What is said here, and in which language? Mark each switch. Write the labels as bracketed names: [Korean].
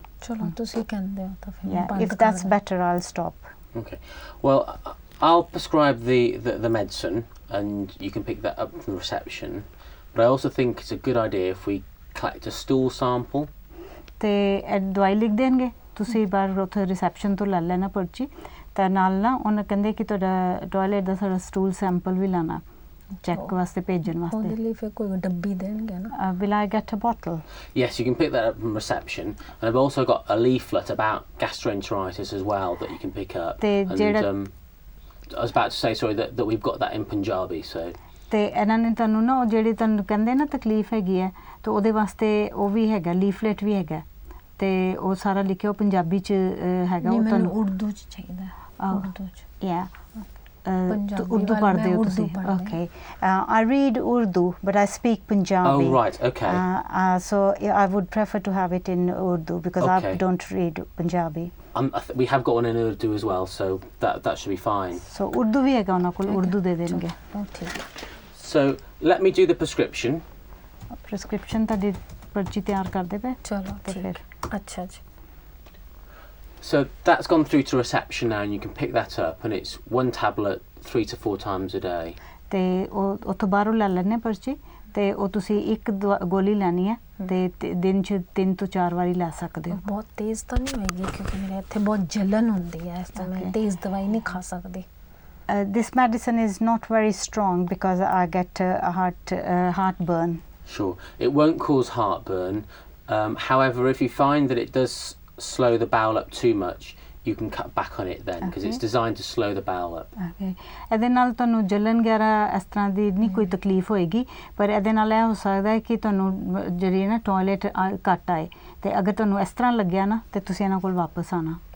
[Punjabi] ਚਲੋ ਤੁਸੀਂ ਕਹਿੰਦੇ ਹੋ ਤਾਂ ਫਿਰ ਬੰਦ ਕਰ [English] if that's better, I'll stop. Okay. Well, I'll prescribe the medicine and you can pick that up from the reception. But I also think it's a good idea if we collect a stool sample. [Punjabi] ਤੇ ਦਵਾਈ ਲਿਖ ਦੇਣਗੇ, ਤੁਸੀਂ ਬਾਹਰ ਉੱਥੇ reception ਤੋਂ ਲੈ ਲੈਣਾ ਪਰਚੀ, ਤਾਂ ਨਾਲ ਨਾ ਉਹਨਾਂ ਕਹਿੰਦੇ ਕਿ ਤੁਹਾਡਾ ਟਾਇਲਟ ਦਾ ਸਾਰਾ ਸਟੂਲ ਸੈਂਪਲ ਵੀ ਲਾਣਾ ਚੈੱਕ ਵਾਸਤੇ ਭੇਜਣ ਵਾਸਤੇ। ਉਹਦੇ ਲਈ ਫਿਰ ਕੋਈ ਡੱਬੀ ਦੇਣਗੇ ਨਾ? [English] Will I get a bottle? Yes, you can pick that up from reception, and I've also got a leaflet about gastroenteritis as well that you can pick up. And I was about to say, sorry, that we've got that in Punjabi, so. [Punjabi] ਤੇ ਇਹਨਾਂ ਨੇ ਤੁਹਾਨੂੰ ਨਾ ਉਹ ਜਿਹੜੀ ਤੁਹਾਨੂੰ ਕਹਿੰਦੇ ਨਾ ਤਕਲੀਫ ਹੈਗੀ ਹੈ, ਤੇ ਉਹਦੇ ਵਾਸਤੇ ਉਹ ਵੀ ਹੈਗਾ, ਲੀਫਲੇਟ ਵੀ ਹੈਗਾ, ਤੇ ਉਹ ਸਾਰਾ ਲਿਖਿਆ ਉਹ ਪੰਜਾਬੀ ਚ ਹੈਗਾ। ਉਹ ਤੁਹਾਨੂੰ ਉਰਦੂ ਚ ਚਾਹੀਦਾ? ਉਰਦੂ ਚ? ਯਾ ਉਰਦੂ ਪੜ੍ਹਦੇ ਹੋ ਤੁਸੀਂ? Okay. [English] I read Urdu, but I speak Punjabi. Oh, right, okay. So I would prefer to have it in Urdu because I don't read Punjabi. We have got one in Urdu as well, so that should be fine. [Punjabi] So Urdu ਵੀ ਹੈਗਾ ਉਹਨਾਂ ਕੋਲ, ਉਰਦੂ ਦੇ ਦੇਣਗੇ। ਠੀਕ। [English] So let me do the prescription. [Punjabi] Prescription ਤੁਹਾਡੀ ਪਰਚੀ ਤਿਆਰ ਕਰਦੇ ਪਏ? ਚਲੋ ਠੀਕ। ਅੱਛਾ ਜੀ। [English] So that's gone through to reception now, and you can pick that up, and it's one tablet 3 to 4 times a day. [Punjabi] ਤੇ ਉਹ ਉੱਥੋਂ ਬਾਹਰੋਂ ਲੈ ਲੈਣੇ ਪਰਚੀ, ਤੇ ਉਹ ਤੁਸੀਂ ਇੱਕ ਗੋਲੀ ਲੈਣੀ ਹੈ, ਤੇ ਦਿਨ 'ਚ 3 ਤੋਂ 4 ਵਾਰੀ ਲੈ ਸਕਦੇ ਹੋ। ਬਹੁਤ ਤੇਜ਼ ਤਾਂ ਨਹੀਂ ਹੋਏਗੀ, ਕਿਉਂਕਿ ਮੇਰੇ ਇੱਥੇ ਬਹੁਤ ਜਲਨ ਹੁੰਦੀ ਹੈ, ਇਸ ਤਰ੍ਹਾਂ ਮੈਂ ਤੇਜ਼ ਦਵਾਈ ਨਹੀਂ ਖਾ ਸਕਦੀ। [English] This medicine is not very strong because I get heartburn. Sure. It won't cause heartburn. However, if you find that it does slow the bowel up too much, you can cut back on it then, because it's designed to slow the bowel up. [Punjabi] Okay ਇਹਦੇ ਨਾਲ ਤੁਹਾਨੂੰ ਜਲਨ ਵਗੈਰਾ ਇਸ ਤਰ੍ਹਾਂ ਦੀ ਨਹੀਂ ਕੋਈ ਤਕਲੀਫ ਹੋਏਗੀ, ਪਰ ਇਹਦੇ ਨਾਲ ਇਹ ਹੋ ਸਕਦਾ ਹੈ ਕਿ ਤੁਹਾਨੂੰ ਜਿਹੜੀ ਹੈ ਨਾ ਟਾਇਲਟ ਘੱਟ ਆਏ, ਤੇ ਅਗਰ ਤੁਹਾਨੂੰ ਇਸ ਤਰ੍ਹਾਂ ਲੱਗਿਆ ਨਾ ਤੇ ਤੁਸੀਂ ਇਹਨਾਂ ਕੋਲ ਵਾਪਸ ਆਣਾ।